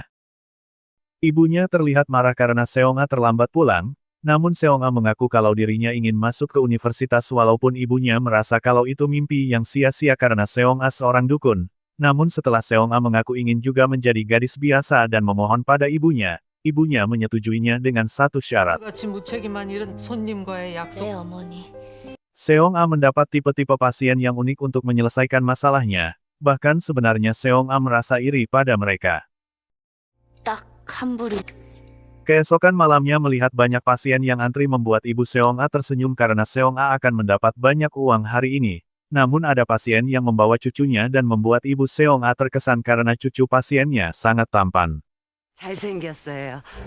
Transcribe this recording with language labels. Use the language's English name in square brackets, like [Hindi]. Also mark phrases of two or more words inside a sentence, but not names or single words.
[Indonesian] Ibunya terlihat marah karena Seong-a terlambat pulang. Namun Seong-a mengaku kalau dirinya ingin masuk ke universitas walaupun ibunya merasa kalau itu mimpi yang sia-sia karena Seong-a seorang dukun. Namun setelah Seong-a mengaku ingin juga menjadi gadis biasa dan memohon pada ibunya, ibunya menyetujuinya dengan satu syarat. [Korean] 네, 어머니. [Indonesian] Seong-a mendapat tipe-tipe pasien yang unik untuk menyelesaikan masalahnya. Bahkan sebenarnya Seong-a merasa iri pada mereka. [Korean] 딱 한 부리. [Indonesian] Keesokan malamnya melihat banyak pasien yang antri membuat ibu Seong-a tersenyum karena Seong-a akan mendapat banyak uang hari ini. Namun ada pasien yang membawa cucunya dan membuat ibu Seong-a terkesan karena cucu pasiennya sangat tampan. [Korean] 잘생겼어요.